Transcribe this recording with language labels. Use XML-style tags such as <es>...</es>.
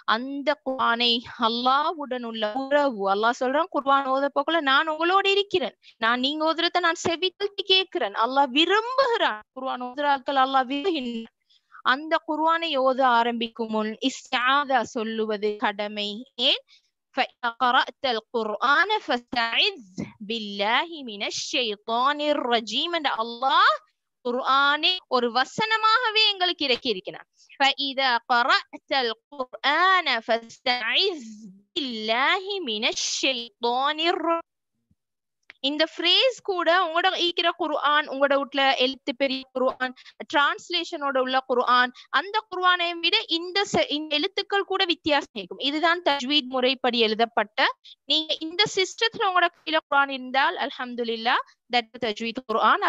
<ta>அந்த குர்ஆனை அல்லாஹ்வுடன் உள்ள உறவு, அல்லாஹ் சொல்றான் குர்ஆன் ஓத போக்குல நான் உங்களோட இருக்கிறேன், நான் நீங்க ஓதுறத நான் செவிக்கல்ட்டி கேட்கிறேன். அல்லாஹ் விரும்புகிறான், குர்ஆன் ஓதுறாக்கள் அல்லாஹ் விரும்புகின்றான். அந்த குர்ஆனை ஓத ஆரம்பிக்கும் முன் இஸ்திஆதா சொல்லுவது கடமை. ஏன்</ta> <ar>فإذا قرأت القرآن فاستعذ بالله من الشيطان الرجيم.</ar> <ta>அல்லாஹ் குர்ஆனை ஒரு வசனமாகவே எங்களுக்கு இறக்கி இருக்கிறான்.</ta> <ar>فإذا قرأت القرآن فاستعذ بالله من الشيطان الرجيم.</ar> <ta>இந்த ஃப்ரேஸ் கூட உங்களோட ஈக்கிற குர்ஆன், உங்களோட வீட்டுல எழுத்து பெரிய குர்ஆன், டிரான்ஸ்லேஷனோட உள்ள குர்ஆன், அந்த குர்ஆனை விட இந்த எழுத்துக்கள் கூட வித்தியாசம் இருக்கும். இதுதான் தஜ்வீத் முறைப்படி எழுதப்பட்ட. நீங்க இந்த சிஸ்டத்துல உங்களோட கையில குர்ஆன் இருந்தால் அல்ஹம்துலில்லாஹ், தட் தஜ்வீத் குர்ஆன்.</ta>